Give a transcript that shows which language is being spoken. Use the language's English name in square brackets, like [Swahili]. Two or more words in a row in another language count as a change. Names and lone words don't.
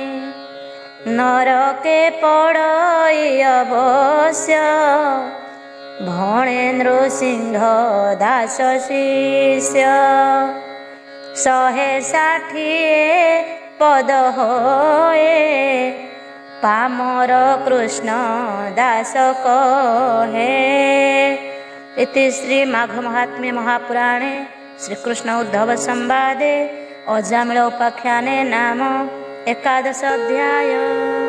[Odia] ନରକେ ପଡ଼ଇ ଅବଶ୍ୟ, ଭଣେ ନୃସିଂହ ଦାସ ଶିଷ୍ୟ। 160 ପଦ ହୋଏ, ପାମର କୃଷ୍ଣ ଦାସ କହେ। [Sanskrit] इति श्री माघ महात्म्ये महापुराणे श्रीकृष्ण उद्धव संवादे अजामिल उपाख्याने नाम 11 अध्याय।